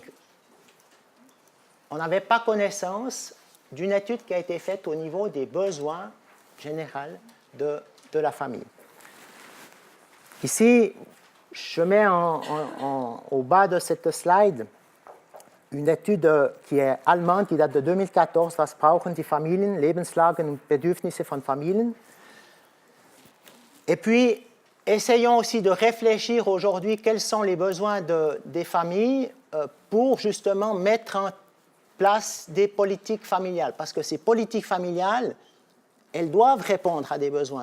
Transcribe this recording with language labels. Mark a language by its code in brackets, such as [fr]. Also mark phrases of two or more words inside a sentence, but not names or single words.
[fr] On n'avait pas connaissance d'une étude qui a été faite au niveau des besoins généraux de la famille. Ici, je mets au bas de cette slide une étude qui est allemande, qui date de 2014, [de] Was brauchen die Familien, Lebenslagen und Bedürfnisse von Familien. [fr] Et puis, essayons aussi de réfléchir aujourd'hui quels sont les besoins des familles pour justement mettre en place des politiques familiales. Parce que ces politiques familiales, elles doivent répondre à des besoins.